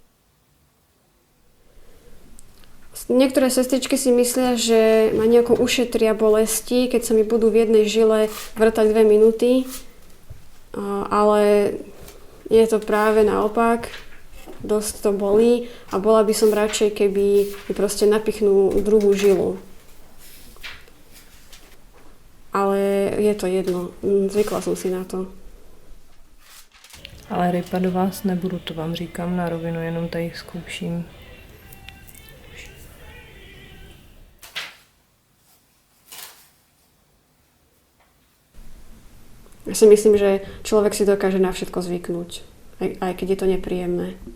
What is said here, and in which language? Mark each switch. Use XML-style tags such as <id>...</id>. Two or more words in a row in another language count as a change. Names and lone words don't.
<sk>Niektoré sestričky si myslia, že ma nejako ušetria bolesti, keď sa mi budú v jednej žile vrtať 2 minúty, ale je to práve naopak, dosť to bolí a bola by som radšej, keby mi proste napichnú druhú žilu. Ale je to jedno, zvykla som si na to.</sk> <cs>Ale rypa do vás nebudu, to vám říkám na rovinu, jenom tady zkouším.</cs> <sk>Ja si myslím, že človek si dokáže na všetko zvyknúť, aj keď je to nepríjemné.</sk>